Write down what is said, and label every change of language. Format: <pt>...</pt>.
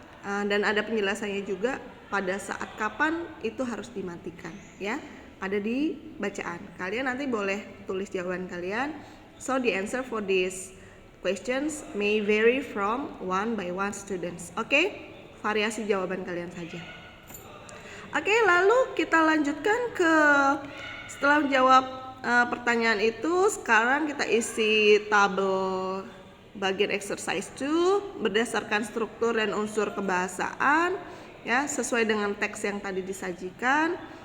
<id>Dan ada penjelasannya juga pada saat kapan itu harus dimatikan ya, ada di bacaan. Kalian nanti boleh tulis jawaban kalian.</id> <en>So the answer for these questions may vary from one by one students.</en> <id>Oke, variasi jawaban kalian saja. Oke, lalu kita lanjutkan ke setelah menjawab pertanyaan itu, sekarang kita isi tabel bagian exercise 2 berdasarkan struktur dan unsur kebahasaan ya, sesuai dengan teks yang tadi disajikan.</id>